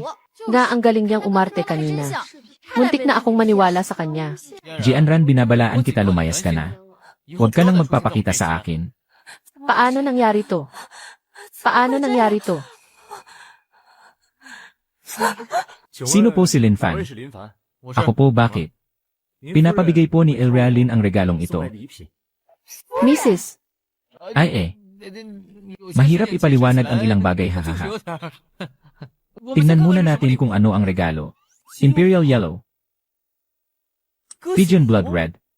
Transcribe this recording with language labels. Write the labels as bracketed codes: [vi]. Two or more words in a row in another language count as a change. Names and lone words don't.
[tl] Nga ang galing niyang umarte kanina. Muntik na akong maniwala sa kanya. Jianran, binabalaan kita, lumayas ka na. Huwag ka nang magpapakita sa akin. Paano nangyari to? Paano nangyari to? Sino po si Lin Fan? [zh] 我是林凡，我是 [tl] Ako po, bakit? Pinapabigay po ni Elrealin ang regalong ito. Mrs. Ay mahirap ipaliwanag ang ilang bagay, hahaha. Tingnan muna natin kung ano ang regalo. [en] Imperial Yellow. Pigeon Blood Red.